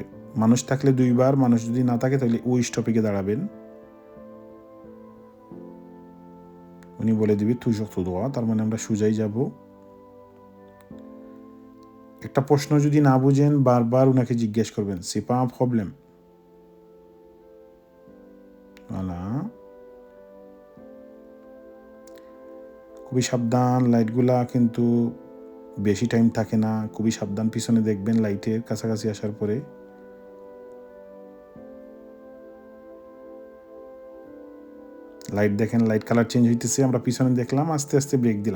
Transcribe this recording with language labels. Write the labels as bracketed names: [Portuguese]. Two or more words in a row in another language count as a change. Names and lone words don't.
[Bangla] মানুষ থাকলে 2 বার, মানুষ যদি না থাকে তাহলে ওই স্টপে গিয়ে দাঁড়াবেন। উনি বলে দিবে তুই তো দোয়া, তার মানে আমরা সোজাই যাব। একটা প্রশ্ন যদি না বুঝেন বারবার উনাকে জিজ্ঞেস করবেন, [French] c'est pas un problème. Voilà. [Bangla] খুবই সাবধান, লাইটগুলা কিন্তু বেশি টাইম থাকে না, খুবই সাবধান পিছনে দেখবেন লাইটের কাছাকাছি আসার পরে। লাইট দেখেন, লাইট কালার চেঞ্জ হইতেছে, আমরা পিছনে দেখলাম, আস্তে আস্তে ব্রেক দিলাম।